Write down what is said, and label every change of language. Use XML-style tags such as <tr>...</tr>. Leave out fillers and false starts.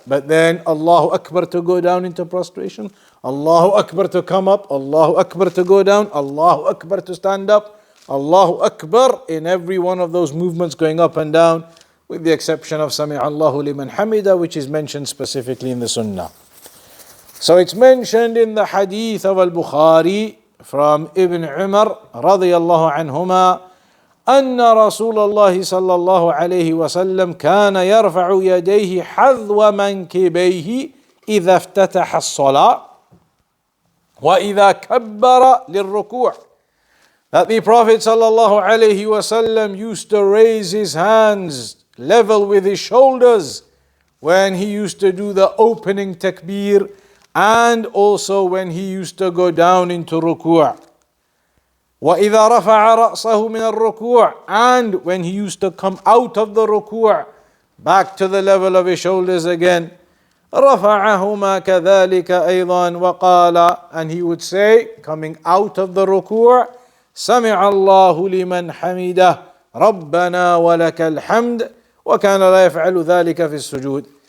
<en>But then Allahu Akbar to go down into prostration, Allahu Akbar to come up, Allahu Akbar to go down, Allahu Akbar to stand up, Allahu Akbar in every one of those movements going up and down, with the exception of Sami Allahu liman hamida, which is mentioned specifically in the Sunnah. So it's mentioned in the hadith of Al-Bukhari from Ibn Umar radiyallahu anhuma,</en> <ar>أن رسول الله صلى الله عليه وسلم كان يرفع يديه حذو منكبيه إذا افتتح الصلاة وإذا كبر للركوع.</ar> <en>That the Prophet</en> <ar>صلى الله عليه وسلم</ar> <en>used to raise his hands level with his shoulders when he used to do the opening takbir, and also when he used to go down into ruku'.</en> <ar>وَإِذَا رَفَعَ رَأْسَهُ مِنَ الرُّكُوعِ,</ar> <en>and when he used to come out of the ruku' back to the level of his shoulders again,</en> <ar>رَفَعَهُمَا كَذَلِكَ أَيْضًا وَقَالَ,</ar> <en>and he would say, coming out of the ruku'</en> <ar>سَمِعَ اللَّهُ لِمَنْ حَمِدَهُ رَبَّنَا وَلَكَ الْحَمْدُ وَكَانَ لَا يَفْعَلُ ذَلِكَ فِي السُّجُودِ.</ar>